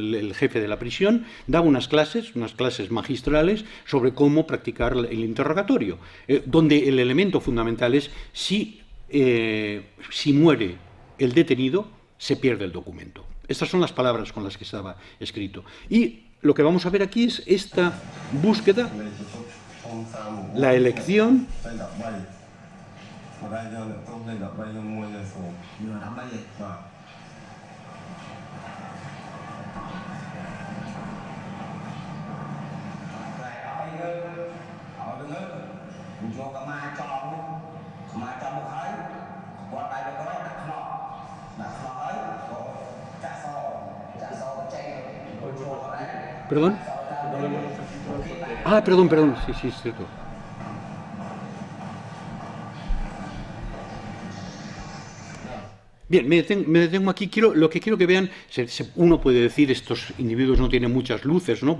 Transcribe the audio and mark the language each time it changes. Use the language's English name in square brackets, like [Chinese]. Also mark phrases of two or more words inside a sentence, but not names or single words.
[Spanish] El jefe de la prisión daba unas clases magistrales sobre cómo practicar el interrogatorio, donde el elemento fundamental es si muere el detenido, se pierde el documento. Estas son las palabras con las que estaba escrito. Y lo que vamos a ver aquí es esta búsqueda, la elección [Khmer] រាយយកអ្នកក្រុមលេខ13នឹងមួយទៅសូមយក13ទេបាទតែឲ្យយើងយកកម្មាចំមកហើយគាត់ដៃទៅគាត់ដាក់ខ្នោះហើយក៏ចាក់សក៏ចេញចូលដែរ [Spanish] ¿Perdón? Ah, perdón, sí, sí, es cierto. Bien, me detengo aquí. Lo que quiero que vean, uno puede decir estos individuos no tienen muchas luces, ¿no?